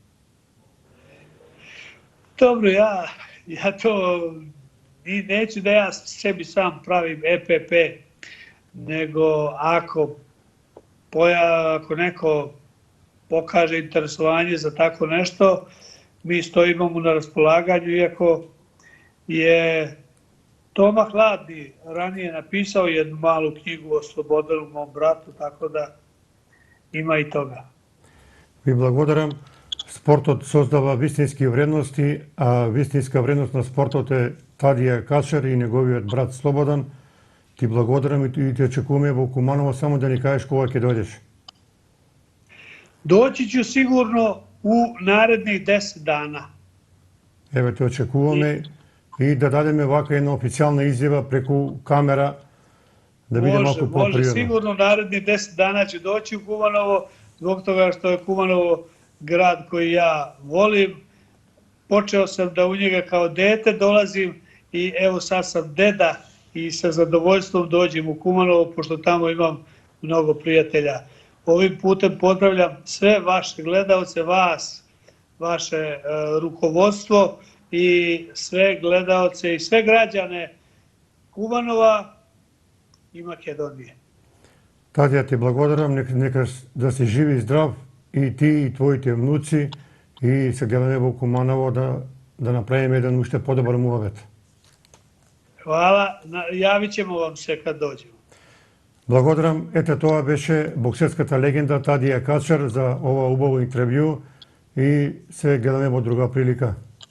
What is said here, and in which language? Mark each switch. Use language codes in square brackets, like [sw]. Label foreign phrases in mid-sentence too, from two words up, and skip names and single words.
[sr] Dobro, ja to neću da ja sebi sam pravim EPP, nego ako neko pokaže interesovanje za tako nešto, mi stojimo mu na raspolaganju, iako je Toma Hladni ranije napisao jednu malu knjigu o Slobodanu, mom bratu, tako da ima i toga. [mk] Vi благодарам. Спортот создава вистински вредности, а вистинска вредност на спортот е Тадија Качар и неговиот брат Слободан. Ти благодарам и те очекуваме во Куманово, само да ни кажеш кога ќе дојдеш. [sr] Doći ću sigurno u narednih 10 dana. [mk] Еве те очекуваме и да дадеме вака една официјална изјава преку камера да биде малку попријатно. [sr] Može, sigurno narednih 10 dana će doći u Kumanovo, zbog toga što je Kumanovo grad koji ja volim. Počeo sam da u njega kao dete dolazim i evo sad sam deda i sa zadovoljstvom dođem u Kumanovo, pošto tamo imam mnogo prijatelja. Ovim putem pozdravljam sve vaše gledaoce, vas, vaše rukovodstvo i sve gledaoce i sve građane Kumanova i Makedonije. [mk] Тадија, ти благодарам, нека да си жив и здрав и ти и твоите внуци и се гледаме во Куманово да направиме еден уште подобар муавет. [sr] Hvala, javit ćemo vam se kad dođemo. [mk] Благодарам. Ете тоа беше боксерската легенда Тадија Качар за ова убаво интервју и се гледаме во друга прилика.